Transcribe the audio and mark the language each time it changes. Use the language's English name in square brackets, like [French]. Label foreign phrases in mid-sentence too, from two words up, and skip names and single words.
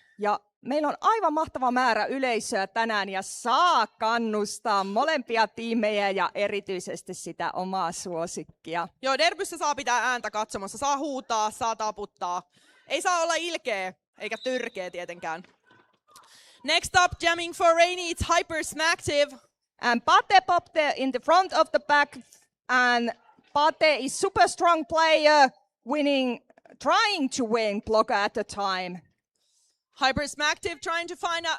[Finnish] Ja meillä on aivan mahtava määrä yleisöä tänään ja saa kannustaa molempia tiimejä ja erityisesti sitä omaa suosikkia. Joo, derbyssä saa pitää ääntä katsomassa, saa huutaa, saa taputtaa. Ei saa olla ilkeä eikä tyrkeä tietenkään. [English] Next up, jamming for Rainy, it's Hyper Smacktive. And Pate popped there in the front of the back, and Pate is super strong player, trying to win block at a time. Hyper Smacktive trying to find an